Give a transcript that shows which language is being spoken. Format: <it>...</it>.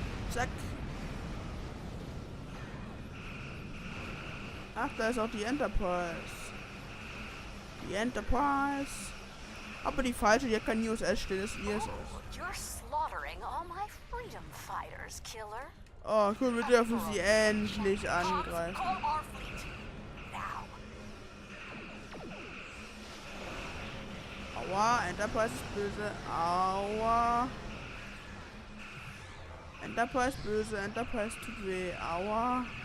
<de>Zack. Ach, da ist auch die Enterprise. Die Enterprise. Aber die falsche, die hat kein USS stehen, ist ISS.</de> <en>You're slaughtering all my freedom fighters, killer.</en> <de>Oh, cool, wir dürfen sie endlich angreifen. Aua, Enterprise ist böse. Aua. Enterprise böse, Enterprise tut weh. Aua.</de>